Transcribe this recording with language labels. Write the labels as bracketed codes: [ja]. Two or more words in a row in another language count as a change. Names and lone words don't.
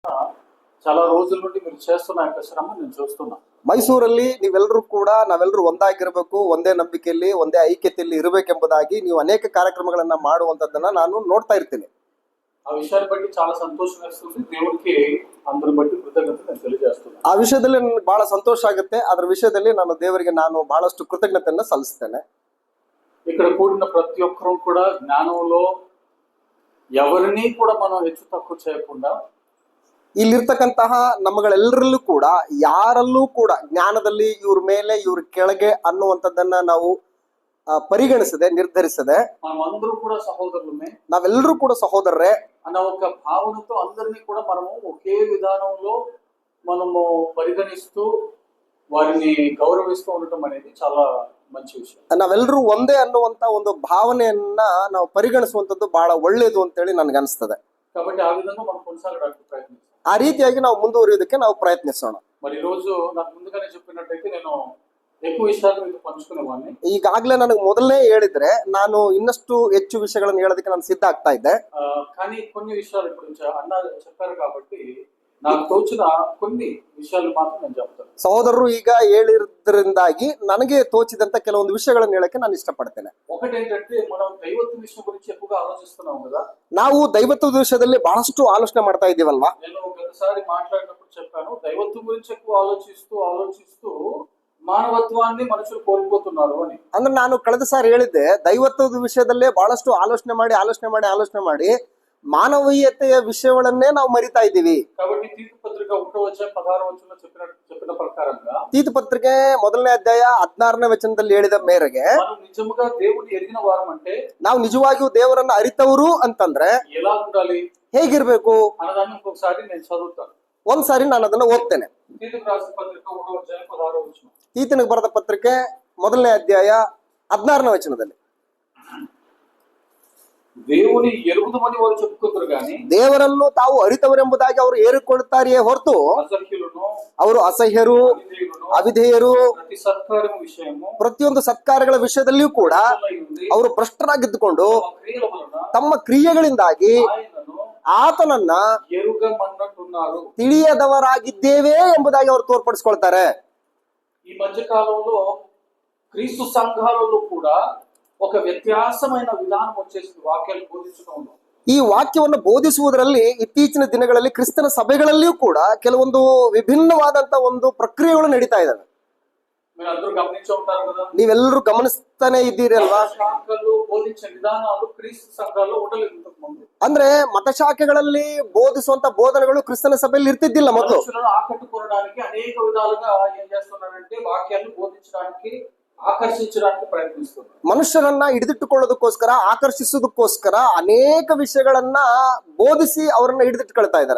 [te] చాలా రోజుల నుండి మీరు చేస్తున్న యొక్క శ్రమ నేను చూస్తున్నా. [kn] ಮೈಸೂರಲ್ಲಿ ನೀವೆಲ್ಲರೂ ಕೂಡ ನಾವೆಲ್ಲರೂ ಒಂದಾಗಿರಬೇಕು, ಒಂದೇ ನಂಬಿಕೆಯಲ್ಲಿ ಒಂದೇ ಐಕ್ಯತೆಯಲ್ಲಿ ಇರಬೇಕೆಂಬುದಾಗಿ ನೀವು ಅನೇಕ ಕಾರ್ಯಕ್ರಮಗಳನ್ನ ಮಾಡುವಂತದ್ದನ್ನ ನಾನು ನೋಡ್ತಾ ಇರ್ತೀನಿ. [te] ఆ విషయాన్ని బట్టి చాలా సంతోషం వేస్తుంది. దేవుడికి అందరి బట్టి కృతజ్ఞత నేను తెలియజేస్తున్నాను. [kn] ಆ ವಿಷಯದಲ್ಲಿ ನನಗೆ ಬಹಳ ಸಂತೋಷ ಆಗುತ್ತೆ. ಅದರ ವಿಷಯದಲ್ಲಿ ನಾನು ದೇವರಿಗೆ ನಾನು ಬಹಳಷ್ಟು ಕೃತಜ್ಞತೆಯನ್ನ ಸಲ್ಲಿಸ್ತೇನೆ. [te] ఇక్కడ కూడిన ప్రతి ఒక్కరూ కూడా జ్ఞానంలో ఎవరిని కూడా మనం ಹೆಚ್ಚು తక్కువ చేయకుండా, [kn] ಇಲ್ಲಿರ್ತಕ್ಕಂತಹ ನಮ್ಮಗಳೆಲ್ಲರಲ್ಲೂ ಕೂಡ ಯಾರಲ್ಲೂ ಕೂಡ ಜ್ಞಾನದಲ್ಲಿ ಇವ್ರ ಮೇಲೆ ಇವ್ರ ಕೆಳಗೆ ಅನ್ನುವಂಥದ್ದನ್ನ ನಾವು ಪರಿಗಣಿಸದೆ ನಿರ್ಧರಿಸದೆ [te] మనమందరూ కూడా సహోదరులమే, [kn] ನಾವೆಲ್ಲರೂ ಕೂಡ ಸಹೋದರರೇ [te] అన్న ఒక భావనతో అందరినీ కూడా మనము ఒకే విధానంలో మనము పరిగణిస్తూ వారిని గౌరవిస్తూ ఉండటం అనేది చాలా మంచి విషయం. [kn] ನಾವೆಲ್ಲರೂ ಒಂದೇ ಅನ್ನುವಂತ ಒಂದು ಭಾವನೆಯನ್ನ ನಾವು ಪರಿಗಣಿಸುವಂತದ್ದು ಬಹಳ ಒಳ್ಳೇದು ಅಂತೇಳಿ ನನ್ಗೆ ಅನಿಸ್ತದೆ. [te] కాబట్టి ఆ విధంగా మనం కొనసాగడానికి ప్రయత్నిస్తాం. [kn] ಆ ರೀತಿಯಾಗಿ ನಾವು ಮುಂದುವರಿಯೋದಕ್ಕೆ ನಾವು ಪ್ರಯತ್ನಿಸೋಣ. [te] మరి ఈ రోజు నాకు ముందుగానే చెప్పినట్టయితే నేను ఎక్కువ విషయాలు మీతో పంచుకునేవాడిని. [kn] ಈಗಾಗ್ಲೇ ನನಗೆ ಮೊದಲನೇ ಹೇಳಿದ್ರೆ ನಾನು ಇನ್ನಷ್ಟು ಹೆಚ್ಚು ವಿಷಯಗಳನ್ನು ಹೇಳೋದಕ್ಕೆ ನಾನು ಸಿದ್ಧ ಆಗ್ತಾ ಇದ್ದೆ. [te] కానీ కొన్ని విషయాలు ఇప్పుడు అన్న చెప్పారు కాబట్టి నాకు తోచిన కొన్ని విషయాలు మాత్రం నేను చెప్తాను. [kn] ಸಹೋದರರು ಈಗ ಹೇಳಿದ್ರಿಂದಾಗಿ ನನಗೆ ತೋಚಿದಂತ ಕೆಲವೊಂದು ವಿಷಯಗಳನ್ನು ಹೇಳಕ್ಕೆ ನಾನು ಇಷ್ಟಪಡ್ತೇನೆ. [te] ఒకటేంటంటే మనం దైవత్వ విషయం గురించి ఎక్కువగా ఆలోచిస్తున్నాం కదా. [kn] ನಾವು ದೈವತ್ವ ವಿಷಯದಲ್ಲಿ ಬಹಳಷ್ಟು ಆಲೋಚನೆ ಮಾಡ್ತಾ ಇದ್ದೀವಲ್ವಾ. [te] నేను గతసారి మాట్లాడినప్పుడు చెప్పాను, దైవత్వం గురించి ఎక్కువ ఆలోచిస్తూ ಮಾನವತ್ವಾన్ని ಮನುಷ್ಯರು ಕೋಲ್పోతున్నారు అని. [kn] ಅಂದ್ರೆ ನಾನು ಕಳೆದ ಸಾರಿ ಹೇಳಿದ್ದೆ, ದೈವತ್ವದ ವಿಷಯದಲ್ಲೇ ಬಹಳಷ್ಟು ಆಲೋಚನೆ ಮಾಡಿ ಮಾನವೀಯತೆಯ ವಿಷಯಗಳನ್ನೇ ನಾವು ಮರಿತಾ ಇದ್ದೀವಿ. [te] కాబట్టి తీతు పత్రిక 1:16 చెప్పిన ప్రకారంగా [kn] ತೀತು ಪತ್ರಿಕೆ 1ನೇ ಅಧ್ಯಾಯ 16ನೇ ವಚನದಲ್ಲಿ ಹೇಳಿದ ಮೇರೆಗೆ [te] మనం నిజముగా దేవుని ఎరిగిన వారం అంటే [kn] ನಾವು ನಿಜವಾಗಿಯೂ ದೇವರನ್ನ ಅರಿತವರು ಅಂತಂದ್ರೆ [te] ఎలా ఉండాలి, [kn] ಹೇಗಿರ್ಬೇಕು [te] ಅನ್ನೋದನ್ನ ఇంకొకసారి నేను చదువుతాను. [kn] ಒಂದ್ಸಾರಿ ನಾನು ಅದನ್ನ ಓದ್ತೇನೆ. [te] తీతుకు రాసిన పత్రిక 1:16 [kn] ತೀತನಿಗೆ ಬರೆದ ಪತ್ರಿಕೆ 1ನೇ ಅಧ್ಯಾಯ 16ನೇ ವಚನದಲ್ಲಿ [te] దేవుని ఎరుగుదమని వారు చెప్పుకుంటారు కానీ [kn] ದೇವರನ್ನು ತಾವು ಅರಿತವರೆಂಬುದಾಗಿ ಅವರು ಏರಿಕೊಳ್ಳುತ್ತಾರೆಯೇ ಹೊರತು ಅವರು ಅಸಹ್ಯರು, ಅವಿಧೇಯರು, [te] ప్రతి సత్కార్యము విషయము [kn] ಪ್ರತಿಯೊಂದು ಸತ್ಕಾರ್ಯಗಳ ವಿಷಯದಲ್ಲಿಯೂ ಕೂಡ ಅವರು ಭ್ರಷ್ಟರಾಗಿದ್ದುಕೊಂಡು ತಮ್ಮ ಕ್ರಿಯೆಗಳಿಂದಾಗಿ ಆತನನ್ನ [te] ఎరుగమన్నట్టున్నారు. [kn] ತಿಳಿಯದವರಾಗಿದ್ದೇವೆ ಎಂಬುದಾಗಿ ಅವರು ತೋರ್ಪಡಿಸ್ಕೊಳ್ತಾರೆ. [te] ఈ మధ్య కాలంలో క్రీస్తు సంఘాలలో కూడా ఒక వ్యత్యాసమైన విధానం వచ్చేసింది వాక్యాలు బోధించడంలో. [kn] ಈ ವಾಕ್ಯವನ್ನು ಬೋಧಿಸುವುದರಲ್ಲಿ ಇತ್ತೀಚಿನ ದಿನಗಳಲ್ಲಿ ಕ್ರಿಸ್ತನ ಸಭೆಗಳಲ್ಲಿಯೂ ಕೂಡ ಕೆಲವೊಂದು ವಿಭಿನ್ನವಾದಂತ ಒಂದು ಪ್ರಕ್ರಿಯೆಗಳು ನಡೀತಾ ಇದ್ದಾವೆ. [te] మీరందరూ గమనించి ఉంటారు కదా. [kn] ನೀವೆಲ್ಲರೂ ಗಮನಿಸ್ತಾನೆ ಇದ್ದೀರಿ ಅಲ್ವಾ. [te] శాఖలు బోధించే విధానాలు క్రీస్తు సంఘాల్లో ఉండలేదు ఇంతకు ముందు. [kn] ಅಂದ್ರೆ మతశాఖೆಗಳಲ್ಲಿ ಬೋಧಿಸುವಂತ ಬೋಧನೆಗಳು ಕ್ರಿಸ್ತನ ಸಭೆಯಲ್ಲಿ ಇರ್ತಿದ್ದಿಲ್ಲ ಮೊದಲು. [te] ఆకట్టుకోవడానికి అనేక విధాలుగా ఏం చేస్తున్నారంటే వాక్యాన్ని బోధించడానికి ಆಕರ್ಷಿಸడానికి ಪ್ರಯತ್ನಿಸ್ತಾರೆ. [kn] ಮನುಷ್ಯರನ್ನ ಹಿಡಿದಿಟ್ಟುಕೊಳ್ಳೋದಕ್ಕೋಸ್ಕರ, ಆಕರ್ಷಿಸೋದಕ್ಕೋಸ್ಕರ ಅನೇಕ ವಿಷಯಗಳನ್ನ ಬೋಧಿಸಿ ಅವರನ್ನ ಹಿಡಿದಿಟ್ಕೊಳ್ತಾ ಇದ್ದಾರೆ.